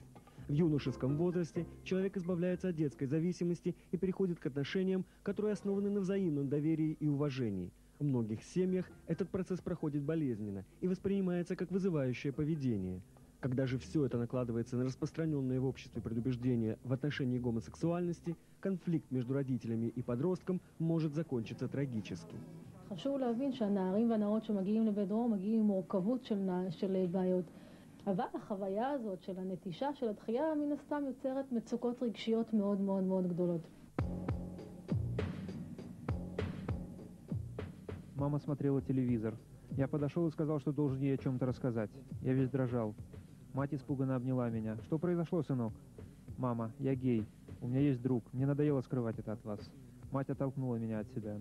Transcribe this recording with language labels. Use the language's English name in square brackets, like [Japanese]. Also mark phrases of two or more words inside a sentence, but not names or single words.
[Russian] В юношеском возрасте человек избавляется от детской зависимости и переходит к отношениям, которые основаны на взаимном доверии и уважении. В многих семьях этот процесс проходит болезненно и воспринимается как вызывающее поведение. Когда же все это накладывается на распространенные в обществе предубеждения в отношении гомосексуальности, конфликт между родителями и подростком может закончиться трагически. [Hebrew] חשוב להבין שהנערים והנערות שמגיעים לבית דרור מגיעים עם מורכבות של בעיות. אבל החוויה הזאת של הנטישה, של הדחייה, מן הסתם יוצרת מצוקות רגשיות מאוד מאוד מאוד גדולות. [Russian] Мама смотрела телевизор. Я подошел и сказал, что должен ей о чем-то рассказать. Я весь дрожал. Мать испуганно обняла меня. «Что произошло, сынок?» «Мама, я гей. У меня есть друг. Мне надоело скрывать это от вас». Мать оттолкнула меня от себя.